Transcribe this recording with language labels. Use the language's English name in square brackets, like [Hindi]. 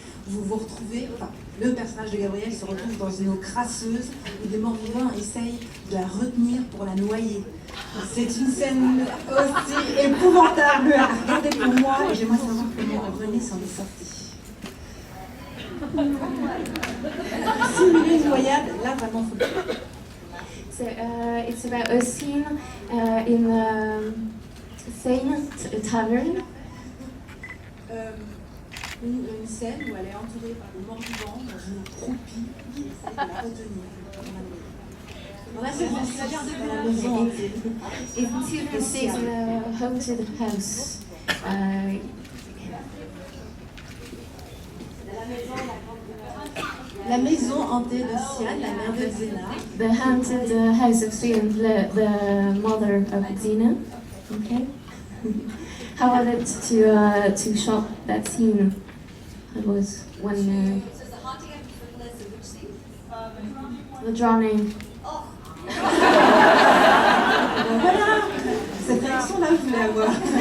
[French] Vous vous retrouvez, enfin, le personnage de Gabriel se retrouve dans une eau crasseuse où des morts-vivants essayent de la retenir pour la noyer. C'est une scène aussi épouvantable à regarder pour moi et j'aimerais savoir comment Renée s'en est sortie. Simuler une noyade, là vraiment faut le faire. [English] So, it's about a scene in Xenite tavern. [French] Une scène où elle est entourée par des morts-vivants dans une eau croupie qui essaie de la retenir. Dans la saison 6, dans la maison hantée. [English] It's a haunted house. [French] La maison hantée de Sian, la mère de Xena. [English] The haunted house of Sian, the mother of Xena. Okay. How was it to shot that scene? It was when So the haunting of Nicholas in which scene? the drowning. [French] Voilà, cette réaction-là, je voulais avoir.